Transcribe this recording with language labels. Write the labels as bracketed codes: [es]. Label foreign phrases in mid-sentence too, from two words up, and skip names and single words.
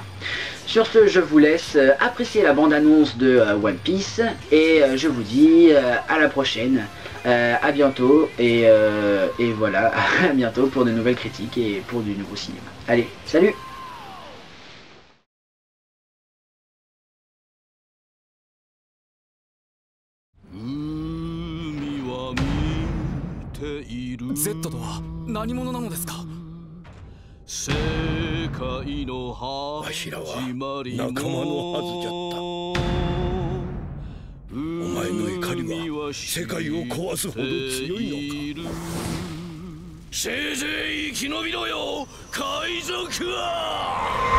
[fr] Sur ce, je vous laisse apprécier la bande-annonce de One Piece et je vous dis à la prochaine, à bientôt et voilà, à bientôt pour de nouvelles critiques et pour du nouveau cinéma. Allez, salut! [ja] Z とは何者なのですか？わしらは仲間のはずじゃった。お前の怒りは世界を壊すほど強いのか。せいぜい生き延びろよ、海賊は。